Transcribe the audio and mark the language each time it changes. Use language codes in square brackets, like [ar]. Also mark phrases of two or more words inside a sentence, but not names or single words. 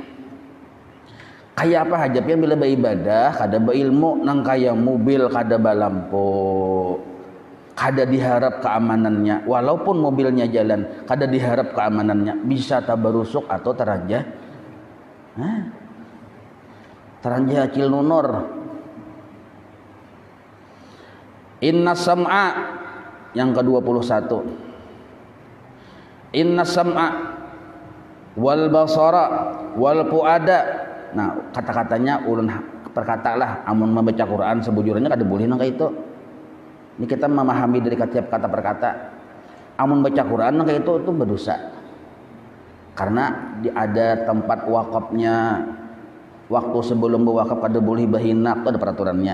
[bjn] Kayak apa hajabnya bila beribadah kada berilmu nang kaya mobil kada balampu, kada diharap keamanannya, walaupun mobilnya jalan kada diharap keamanannya, bisa tabarusuk atau teranjah teranjah acil nunor. [ar] إن السمع [id] yang ke-21, [ar] إن السمع والبصر والفؤاد. [bjn] Nah, kata-katanya ulun perkatalah amun membaca Quran sebujurnya kada boleh nang itu. [id] Ini kita memahami dari setiap kata perkata. [bjn] Amun baca Quran nang itu berdosa. Karena ada tempat wakafnya waktu sebelum berwakaf kada boleh bahina, itu ada peraturannya.